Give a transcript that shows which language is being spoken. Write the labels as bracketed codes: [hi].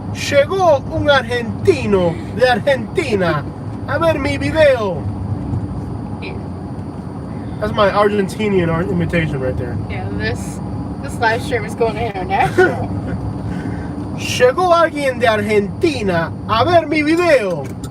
[es] Llegó un argentino de Argentina a ver mi video. [en] That's my Argentinian imitation right there. Yeah, this live stream is going international. [es] Llegó alguien de Argentina a ver mi video.